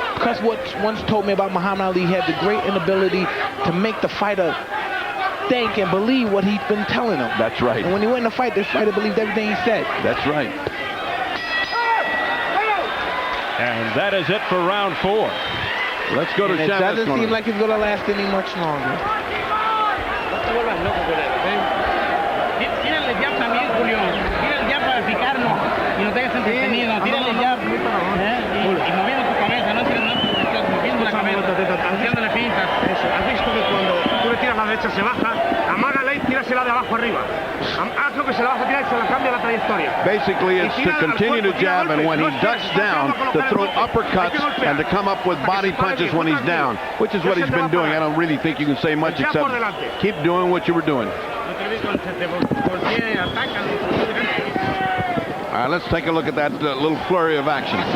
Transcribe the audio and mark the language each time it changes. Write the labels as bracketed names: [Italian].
[English] Because what once told me about Muhammad Ali, he had the great inability to make the fighter think and believe what he's been telling him. That's right. And when he went in the fight, this fighter believed everything he said. That's right. And that is it for round 4. Let's go to It Chavez. doesn't seem like it's going to last any much longer. [Spanish] Tírale ya también, Julio. Tírale ya para picarnos. Y no te hagas entretenido. Tírale ya. Y moviendo tu cabeza. No tires moviendo la cabeza. Haciéndole pintas. Eso. ¿Has visto que cuando tú le tiras la derecha se baja? Amágala y tírasela de abajo arriba. Haz lo que se la vas a tirar y se la cambia la trayectoria. [English] Basically, it's to continue to jab, and when he ducks down, to throw uppercuts and to come up with body punches when he's down, which is what he's been doing. I don't really think you can say much except keep doing what you were doing. All right, let's take a look at that little flurry of action.